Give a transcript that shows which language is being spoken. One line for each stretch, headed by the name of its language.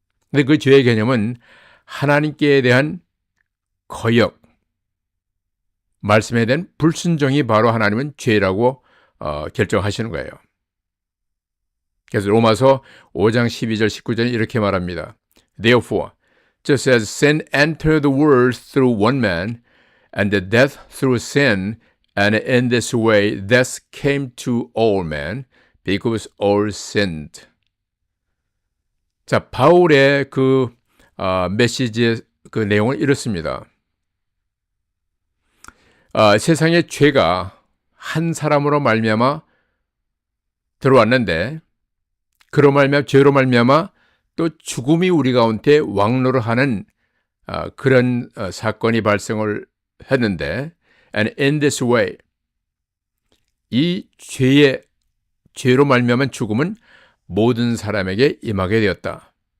Korean: 근데 그 죄의 개념은 하나님께 대한 거역, 말씀에 대한 불순종이 바로 하나님은 죄라고 결정하시는 거예요. 그래서 로마서 5장 12절 19절에 이렇게 말합니다.
English: Therefore, just as sin entered the world through one man, and the death through sin, and in this way death came to all men, because all sinned.
Korean: 자, 바울의 그 메시지의 그 내용은 이렇습니다. 세상의 죄가 한 사람으로 말미암아 들어왔는데 그로 말미암아 죄로 말미암아 또 죽음이 우리 가운데 왕노를 하는 그런 사건이 발생을 했는데
English: and in this way
Korean: 이 죄로 말미암은 죽음은 모든 사람에게 임하게 되었다.